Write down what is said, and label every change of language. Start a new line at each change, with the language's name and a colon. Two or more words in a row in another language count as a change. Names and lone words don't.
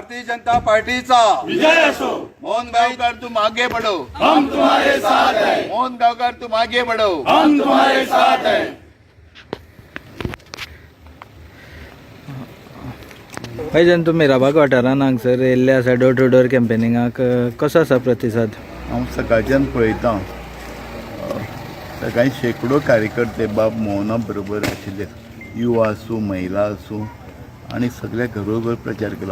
Konkani: जनता पार्टीचा विजय असो।
Hindi: मोहन गावकर तुम आगे बढ़ो, हम तुम्हारे साथ हैं। मोहन गावकर तुम आगे बढ़ो, हम तुम्हारे साथ हैं।
Konkani: पैजन तुम्ही राबाग वाठारान हांगसर येयल्ले आसा
English: door to door
Konkani: कॅम्पेनिंगाक कसो आसा प्रतिसाद? हांव सकाळच्यान पळयतां सकाळी शेकडो कार्यकर्ते बाब मोहना बरोबर आशिल्ले, युवा आसूं महिला आसूं आनी सगळे घरोघर प्रचार केलो.